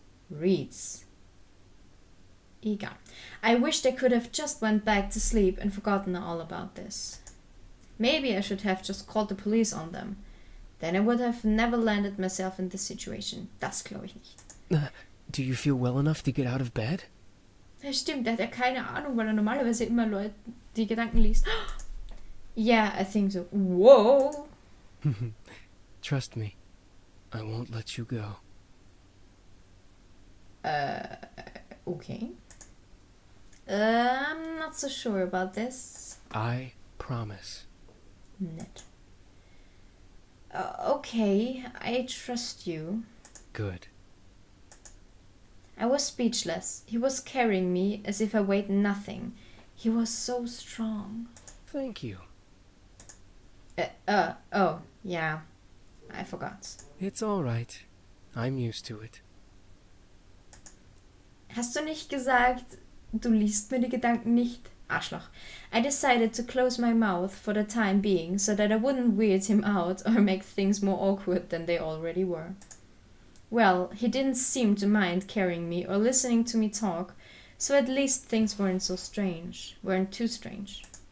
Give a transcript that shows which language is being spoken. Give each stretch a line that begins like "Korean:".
English: Reads. Egal. I wished I could have just went back to sleep and forgotten all about this. Maybe I should have just called the police on them. Then I would have never landed myself in this situation.
German: Das glaube ich nicht.
English: Do you feel well enough to get out of bed?
German: Ja, stimmt, der hat ja keine Ahnung, weil er normalerweise immer Leute die Gedanken liest.
English: Yeah, I think so. Whoa! Trust me, I won't let you go. Okay. I'm not so sure about this. I promise. Nett. Okay, I trust you. Good. I was speechless. He was carrying me as if I weighed nothing. He was so strong. Thank you. Oh, yeah. I forgot. It's all right. I'm used to it.
German: Hast du nicht gesagt, du liest mir die Gedanken nicht? Arschloch.
English: I decided to close my mouth for the time being so that I wouldn't weird him out or make things more awkward than they already were. Well, he didn't seem to mind carrying me or listening to me talk, so at least things weren't too strange.